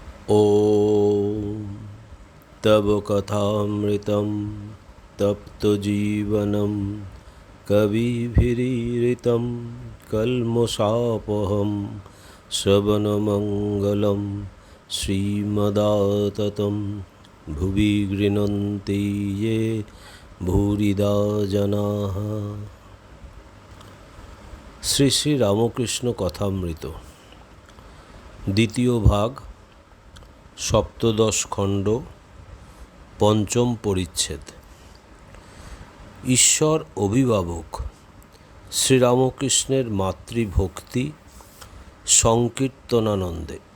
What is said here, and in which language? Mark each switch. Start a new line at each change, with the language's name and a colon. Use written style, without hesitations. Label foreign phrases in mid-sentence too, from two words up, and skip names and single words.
Sanskrit: ॐ तव कथामृतं तप्तजीवनं कविभिरीरितं कल्मषापहं श्रवणमङ्गलं श्रीमदाततं भुवि गृह्णन्ति ये भूरिदा जनाः।
Bangla: শ্রী শ্রী রামকৃষ্ণ কথামৃত দ্বিতীয় ভাগ, সপ্তদশ খণ্ড, পঞ্চম পরিচ্ছেদ। ঈশ্বর অভিভাবক শ্রীরামকৃষ্ণের মাতৃভক্তি সংকীর্তনানন্দে।